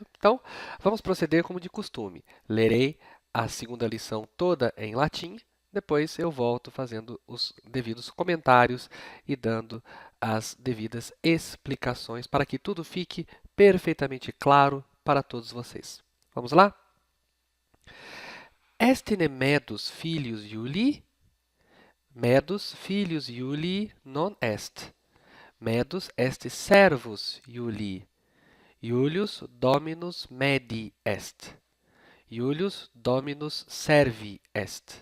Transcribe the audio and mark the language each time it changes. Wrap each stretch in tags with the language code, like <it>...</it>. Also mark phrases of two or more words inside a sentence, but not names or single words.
<pt>Então, vamos proceder como de costume. Lerei a segunda lição toda em latim, depois eu volto fazendo os devidos comentários e dando as devidas explicações para que tudo fique perfeitamente claro para todos vocês. Vamos lá?</pt> <la>Estine medus filius Iulii? Medus filius Iulii non est. Medus est servus Iulii. Iulius dominus medi est. Iulius dominus servi est.</la>